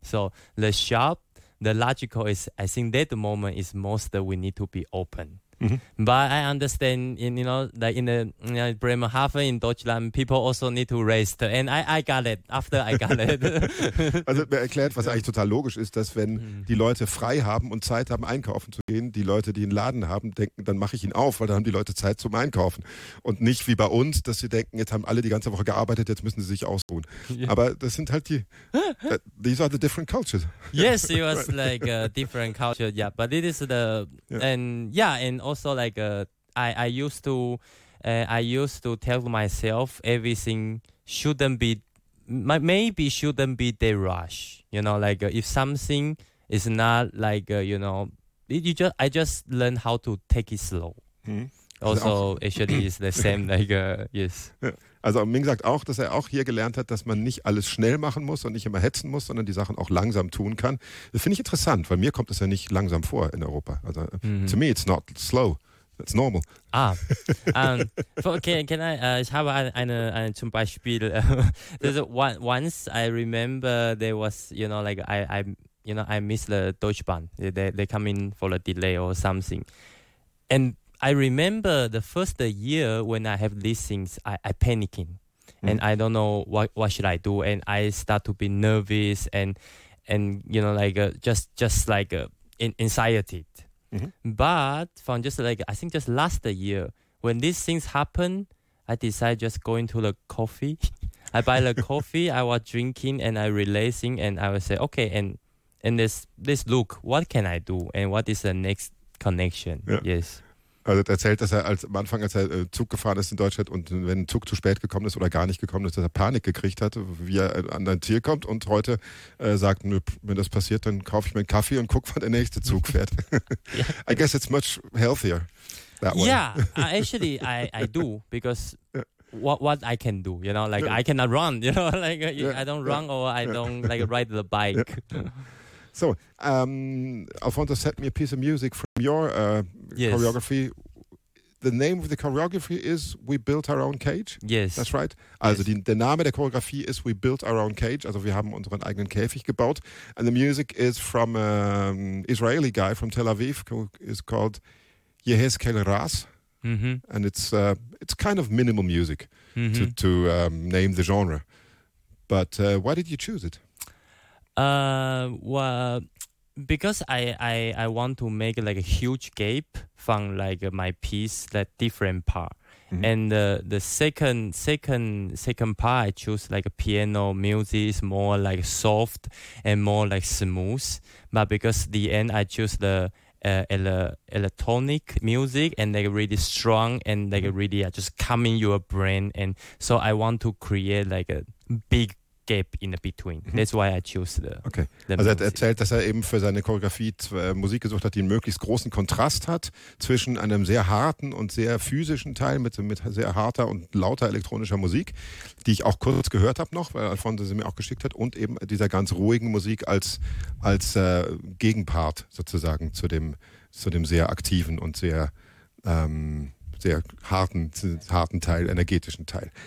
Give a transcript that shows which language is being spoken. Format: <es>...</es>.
<en>So the shop, the logical is, I think that the moment is most that we need to be open. Mm-hmm. But I understand, in Bremerhaven in Deutschland, people also need to rest. And I got it. After I got it.</en> <de>Also mir erklärt, was eigentlich total logisch ist, dass wenn die Leute frei haben und Zeit haben, einkaufen zu gehen, die Leute, die einen Laden haben, denken, dann mache ich ihn auf, weil dann haben die Leute Zeit zum Einkaufen. Und nicht wie bei uns, dass sie denken, jetzt haben alle die ganze Woche gearbeitet, jetzt müssen sie sich ausruhen.</de> <en>Yeah.</en> <de>Aber das sind halt die,</de> <en>these are the different cultures. Yes, it was like a different culture, yeah. But it is and also like I used to tell myself everything shouldn't be that rush, you know, like if something is not like I just learn how to take it slow. Also actually is the same like yes.</en> <de>Also Ming sagt auch, dass er auch hier gelernt hat, dass man nicht alles schnell machen muss und nicht immer hetzen muss, sondern die Sachen auch langsam tun kann. Das finde ich interessant, weil mir kommt das ja nicht langsam vor in Europa.</de> <en>Also to me it's not slow. That's normal. Ah.</en> <de>Ich habe eine zum Beispiel.</de> <en>Once I remember there was, you know, like I missed the Deutsche Bahn. They come in for a delay or something. And I remember the first year when I have these things, I panicking, and I don't know what should I do, and I start to be nervous and you know, like anxiety. But from just like I think just last year when these things happen, I decide just going to the coffee. I buy the coffee. I was drinking and I relaxing, and I would say okay, and this look, what can I do and what is the next connection? Yeah. Yes.</en> <de>Also er erzählt, dass er am Anfang, als er Zug gefahren ist in Deutschland und wenn ein Zug zu spät gekommen ist oder gar nicht gekommen ist, dass er Panik gekriegt hat, wie er an dein Ziel kommt, und heute sagt, wenn das passiert, dann kaufe ich mir einen Kaffee und gucke, wann der nächste Zug fährt.</de> <en>Yeah. I guess it's much healthier, that one. Yeah, actually I do, because what I can do, you know, like I cannot run, you know, like I don't run or I don't like ride the bike. Yeah. So, Alfonso sent me a piece of music from your choreography. The name of the choreography is We Built Our Own Cage? Yes. That's right. Also, yes.</en> <de>Der Name der Choreografie ist We Built Our Own Cage. Also, wir haben unseren eigenen Käfig gebaut.</de> <en>And the music is from an Israeli guy from Tel Aviv, who is called Yehezkel Ras. And it's kind of minimal music to name the genre. But why did you choose it? Because I want to make like a huge gap from like my piece, that different part. And the second part I choose like a piano music is more like soft and more like smooth. But because the end I choose the electronic music and like really strong and like really just come in your brain. And so I want to create like a big gap in the between. That's why I choose the. Okay. The</en> <de>also, er hat erzählt, dass er eben für seine Choreografie Musik gesucht hat, die einen möglichst großen Kontrast hat zwischen einem sehr harten und sehr physischen Teil mit sehr harter und lauter elektronischer Musik, die ich auch kurz gehört habe noch, weil Alfonso sie mir auch geschickt hat, und eben dieser ganz ruhigen Musik als Gegenpart sozusagen zu dem sehr aktiven und sehr, sehr harten Teil, energetischen Teil.</de>